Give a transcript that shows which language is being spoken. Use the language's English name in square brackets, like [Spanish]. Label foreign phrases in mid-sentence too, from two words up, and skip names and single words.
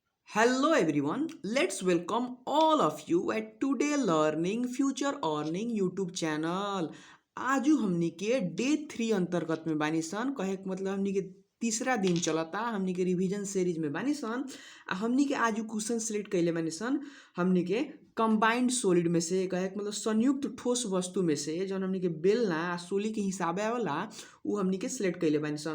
[English] Hello everyone, let's welcome all of you at Today Learning Future Earning YouTube चैनल। [Bhojpuri] आजू हमनी के डे 3 अंतर्गत में बानी सन कहे के मतलब हमनी के तीसरा दिन चलता हमनी के [English] revision series [Bhojpuri] में बानी सन। हमनी के आजू क्वेश्चन सिलेक्ट कैले बानी सन हमनी के [English] combined solid [Bhojpuri] में से कहे के मतलब संयुक्त ठोस वस्तु में से जौन हमनी के बेलना आ सोली के हिसाबे आवेला उ हमनी के सिलेक्ट कैले बानी सन।